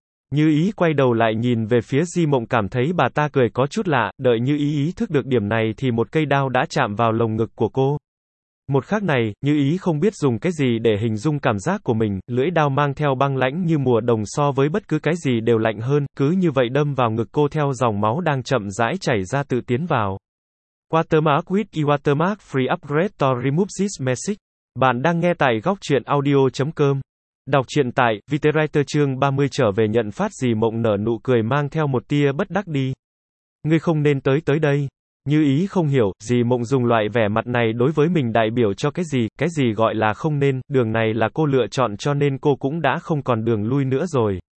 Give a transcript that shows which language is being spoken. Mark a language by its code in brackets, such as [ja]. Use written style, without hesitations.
[vi] Như Ý quay đầu lại nhìn về phía Dì Mộng cảm thấy bà ta cười có chút lạ, đợi Như Ý ý thức được điểm này thì một cây đao đã chạm vào lồng ngực của cô. Một khắc này, Như Ý không biết dùng cái gì để hình dung cảm giác của mình, lưỡi đao mang theo băng lãnh như mùa đông so với bất cứ cái gì đều lạnh hơn, cứ như vậy đâm vào ngực cô theo dòng máu đang chậm rãi chảy ra tự tiến vào. [en] Watermark with E Watermark Free Upgrade to Remove This Message. [vi] Bạn đang nghe tại góc truyện audio.com. Đọc truyện tại, Viterreiter chương 30 trở về nhận phát. Dì Mộng nở nụ cười mang theo một tia bất đắc đi. Ngươi không nên tới đây. Như Ý không hiểu, Dì Mộng dùng loại vẻ mặt này đối với mình đại biểu cho cái gì gọi là không nên, đường này là cô lựa chọn cho nên cô cũng đã không còn đường lui nữa rồi.